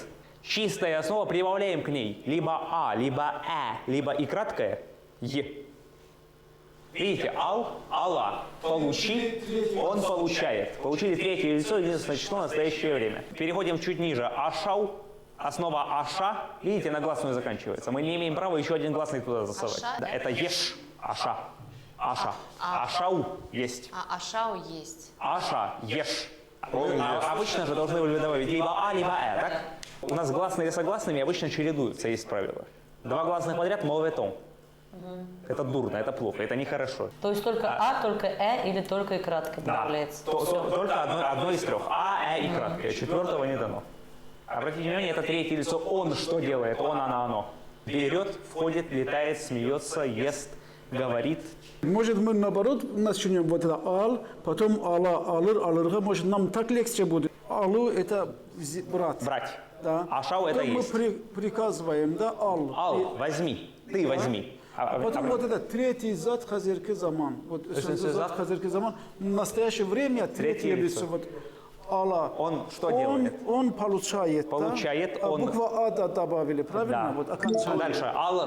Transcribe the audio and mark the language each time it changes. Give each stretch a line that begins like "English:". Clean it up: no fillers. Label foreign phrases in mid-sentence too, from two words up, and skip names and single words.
Russian: Чистая основа, прибавляем к ней либо а, либо либо и краткое е. Видите, ал, алла, получи, он получает. Получили третье лицо, единственное число, настоящее время. Переходим чуть ниже. Ашау, основа аша, видите, на гласную заканчивается. Мы не имеем права еще один гласный туда засовать. Аша, Да, да? это еш, аша, аша. Ашау есть. А Ашау есть. Аша, еш. Обычно же должны были добавить либо а, либо так? У нас гласные и согласными обычно чередуются, есть правило. Два гласных подряд, молветон. Это дурно, это плохо, это нехорошо. То есть только а, только или только и кратко добавляется? Только одно из трех. А, и краткое. Четвертого не дано. Обратите внимание, это третье лицо. Он что делает? Он, она, оно. Берет, входит, летает, смеется, ест, говорит. Может, мы наоборот начнем вот это ал, потом алла, алыр, алырга. Может, нам так легче будет. Алу – это брать. Брать. Да. Ашау это Потом есть. мы приказываем, да, ал. Ал, возьми. Ты возьми. А потом вот это третий
Tatar: зад хазирки заман. Вот зад хазирки заман.
Russian: В настоящее время третье лицо. Вот Алла. Он что делает? Он получает. Получает, да? он. Буква А добавили, правильно? Да. Вот окончание. Дальше. Аллар.